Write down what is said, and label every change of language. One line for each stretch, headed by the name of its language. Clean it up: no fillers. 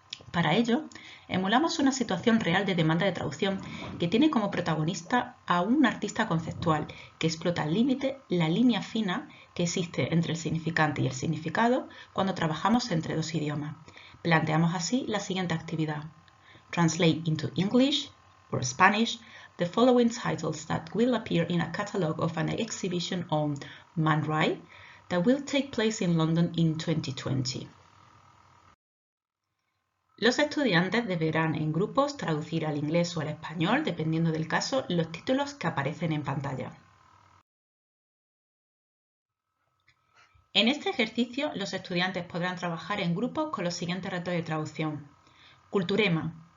Spanish: Para ello, emulamos una situación real de demanda de traducción que tiene como protagonista a un artista conceptual que explota al límite la línea fina que existe entre el significante y el significado cuando trabajamos entre dos idiomas. Planteamos así la siguiente actividad.
English: Translate into English or Spanish the following titles that will appear in a catalogue of an exhibition on Man Ray that will take place in London in 2020.
Spanish: Los estudiantes deberán en grupos traducir al inglés o al español, dependiendo del caso, los títulos que aparecen en pantalla. En este ejercicio, los estudiantes podrán trabajar en grupos con los siguientes retos de traducción. Culturema.